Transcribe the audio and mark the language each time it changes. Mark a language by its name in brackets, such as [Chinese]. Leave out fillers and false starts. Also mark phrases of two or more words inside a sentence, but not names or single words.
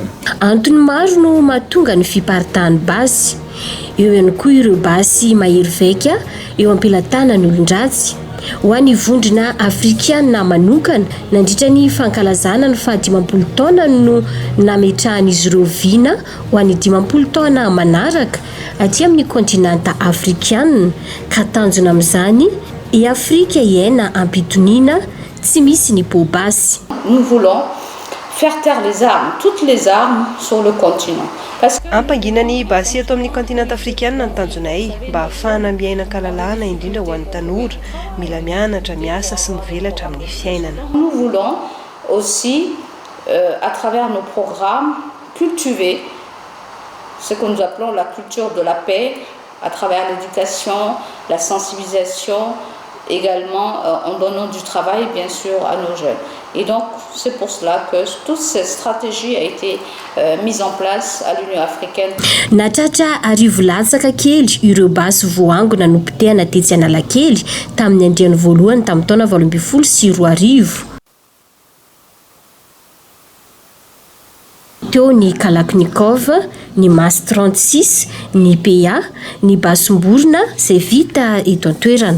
[Malagasy] Antony maro no mahatonga ny fiparitahan'ny basy eo ihany koa ireo basy mahery vaika eo ampelatana ny olon-dratsy ho an'ny vondrona afrikana manokana nandritra ny fankalazana ny 50 taona no nametrahan'izy ireo viana ho an'ny 50 taona manaraka aty amin'ny kontinanta afrikana ka tanjona amin'izany i Afrika iaina ampitoniana tsy misy ny po basy. [French] Nous voulons faire taire les armes, toutes les armes sur le continent. [Malagasy] Ampanginany basy eto amin'ny kontinanta afrikana ny tanjonay mba ahafahana miaina-kalalana indrindra ho an'ny tanora mila mianatra miasa sy mivelatra amin'ny fiainana. [French] Nous voulons aussi à travers nos programmes cultiver ce que nous appelons la culture de la paix à travers l'éducation, la sensibilisation, également en donnant du travail bien sûr à nos jeunes. Et donc C'est pour cela que toute cette stratégie a été mise en place à l'Union africaine. [Malagasy] Natratra arivo latsaka kely ireo basy voango nanompitehana tetsy Analakely tamin'ny andriany voalohany tamin'ny taona 2014. Teo ny Kalaknikov, ny Mas 36, ny PA, ny Basimborona izay vita eto an-toerana.